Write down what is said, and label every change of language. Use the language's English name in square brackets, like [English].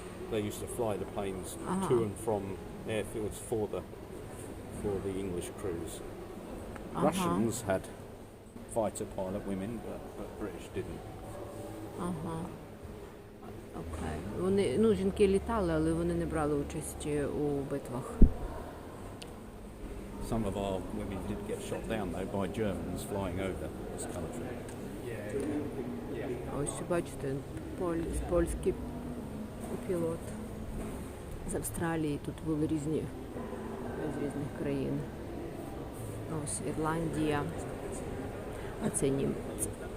[English] They used to fly the planes to and from airfields for the English crews. Russians had fighter pilot women, but British didn't. [Ukrainian] Окей. Вони, жінки літали, але вони не брали участь у битвах. [English] Some of our women did get shot down though by Germans flying over this country. [Ukrainian] Ось бачите, польський пілот з Австралії. Тут були різні з різних країн. Ось Ірландія, а це німець.